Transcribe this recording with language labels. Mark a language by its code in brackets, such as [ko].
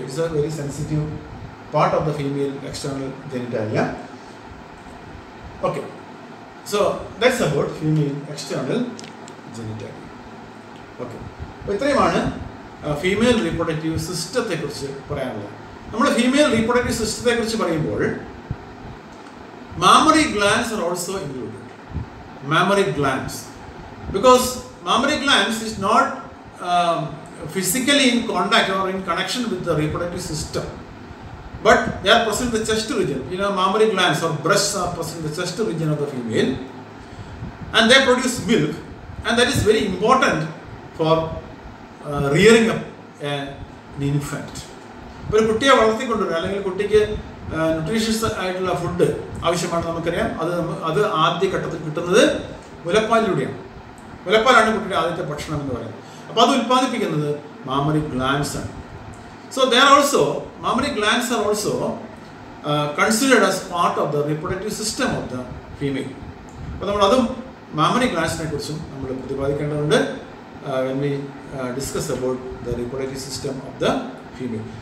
[en] It's a very sensitive part of the female external genitalia. Okay, so that's about female external genitalia. [ml] Okay, അപ്പോൾ ഇത്രയുമാണ് female reproductive സിസ്റ്റത്തെക്കുറിച്ച് പറയാനുള്ളത്. നമ്മൾ female reproductive സിസ്റ്റത്തെക്കുറിച്ച് പറയുമ്പോൾ [en] mammary glands are also included. Mammary glands, because mammary glands is not physically in contact or in connection with the reproductive system, but they are present in the chest region. You know, mammary glands or breasts are present in the chest region of the female, and they produce milk, and that is very important for rearing up an infant. [ml] ഒരു കുട്ടിയെ വളർത്തിക്കൊണ്ടുവരിക അല്ലെങ്കിൽ കുട്ടിക്ക് nutritious ആയിട്ടുള്ള food ആവശ്യമാണ് നമുക്കറിയാം. അത് ആദ്യ ഘട്ടത്തിൽ കിട്ടുന്നത് മുലപ്പാലിലൂടെയാണ്. മുലപ്പാലാണ് കുട്ടിയുടെ ആദ്യത്തെ ഭക്ഷണം എന്ന് പറയുന്നത്. അപ്പോൾ അത് ഉൽപ്പാദിപ്പിക്കുന്നത് മാമറി ഗ്ലാൻഡ്സ് ആണ്. [en] So mammary glands are also considered as part of the reproductive system of the female. [ml] അപ്പോൾ നമ്മൾ അതും mammary glandsനെ കുറിച്ചും നമ്മൾ പ്രതിപാദിക്കേണ്ടതുണ്ട് [en] when we discuss about the reproductive system of the female.